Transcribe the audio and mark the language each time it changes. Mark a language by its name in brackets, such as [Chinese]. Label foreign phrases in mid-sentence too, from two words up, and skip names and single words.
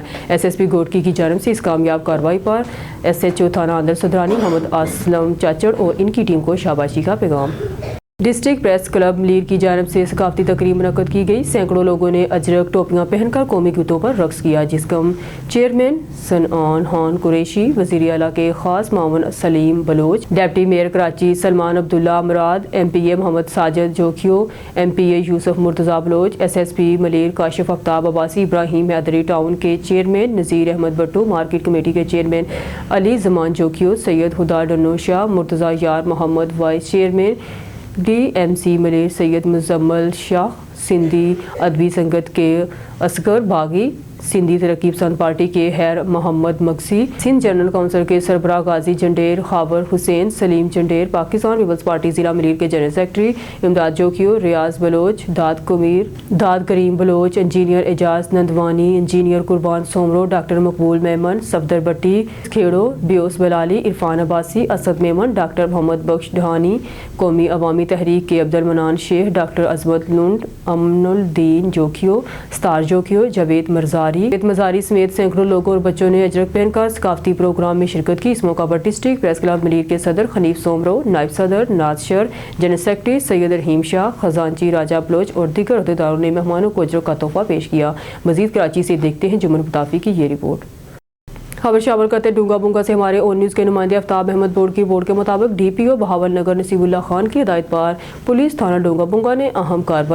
[Urdu] SSP گوڈکی کی جانب سے اس کامیاب کارروائی پر SHO تھانہ اندر صدرانی محمد اسلم چاچڑ اور ان کی ٹیم کو شاباشی کا پیغام. ڈسٹرکٹ پریس کلب لیر کی جانب سے ثقافتی تقریب منعقد کی گئی. سینکڑوں لوگوں نے اجرک ٹوپیاں پہن کر قومی گیتوں پر رقص کیا، جس کا چیئرمین سنعان خان قریشی، وزیر اعلیٰ کے خاص مامون سلیم بلوچ، ڈپٹی میئر کراچی سلمان عبداللہ مراد، MPA محمد ساجد جوکھیو، MPA یوسف مرتضیٰ بلوچ، SSP ملیر کاشف آفتاب عباسی، ابراہیم حیدری ٹاؤن کے چیئرمین نذیر احمد بھٹو، مارکیٹ کمیٹی کے چیئرمین علی زمان جوکھیو، سید ہدا ڈنو شاہ، مرتضیٰ یار محمد وائس چیئرمین DMC ملیر سید مزمل شاہ، سندھی ادبی سنگت کے اصغر باغی، سندھی ترقی پسند پارٹی کے ہیر محمد مگسی، سندھ جنرل کونسل کے سربراہ غازی جنڈیر خبر حسین، سلیم جنڈیر، پاکستان پیپلز پارٹی ضلع ملیر کے جنرل سیکرٹری امداد جوکیو، ریاض بلوچ, داد قمیر، داد کریم بلوچ، انجینئر اعجاز نندوانی، انجینئر قربان سومرو، ڈاکٹر مقبول میمن، صفدر بھٹی کھیڑو، بیوس بلالی، عرفان عباسی، اسد میمن، ڈاکٹر محمد بخش ڈہانی، قومی عوامی تحریک کے عبدالمنان شیخ، ڈاکٹر عظمت لنڈ، امن الدین جوکیو، اسٹار جوکیو، جاوید مزاری سمیت سینکڑوں لوگوں اور بچوں نے اجرک پہن کر ثقافتی پروگرام میں شرکت کی. اس موقع پر ڈسٹرکٹ پریس کلب ملیر کے صدر خنیف سومرو، نائب صدر نازشر، جنرل سیکرٹری سید رحیم شاہ، خزانچی راجہ بلوچ اور دیگر عہدیداروں نے مہمانوں کو اجرک کا تحفہ پیش کیا. مزید کراچی سے دیکھتے ہیں جمن متافی کی یہ رپورٹ۔ خبر شامل کرتے ڈونگا بونگا سے ہمارے اون نیوز کے نمائندے آفتاب احمد بورڈ کی بورڈ کے مطابق DPO بہاولنگر نصیب اللہ خان کی ہدایت پر پولیس تھانہ ڈونگا بونگا نے اہم کارروائی.